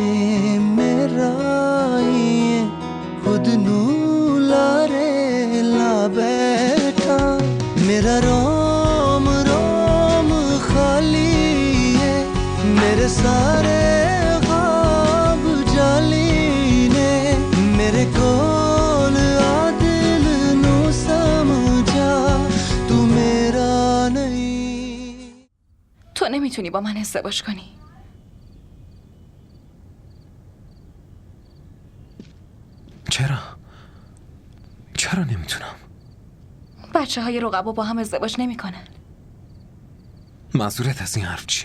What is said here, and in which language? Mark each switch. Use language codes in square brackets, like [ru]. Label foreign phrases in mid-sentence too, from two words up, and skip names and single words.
[pa] ਖੁਦ ਨੂੰ ਲਾਰੇ ਲਾ ਬੈਠਾ ਮੇਰਾ ਰੋਮ ਰੋਮ ਖਾਲੀ ਹੈ ਮੇਰੇ ਸਾਰੇ ਖ੍ਵਾਬ ਜਾਲੀ ਨੇ ਮੇਰੇ ਕੋਲ ਆ ਦਿਲ ਨੂੰ ਸਮਝਾ ਤੂੰ ਮੇਰਾ ਨਹੀਂ. [fa] تو نمیتونی با من ازدواج کنی. چرا نمیتونم؟ بچه های رقبا با هم ازدواج نمی کنن. منظورت از این حرف چیه؟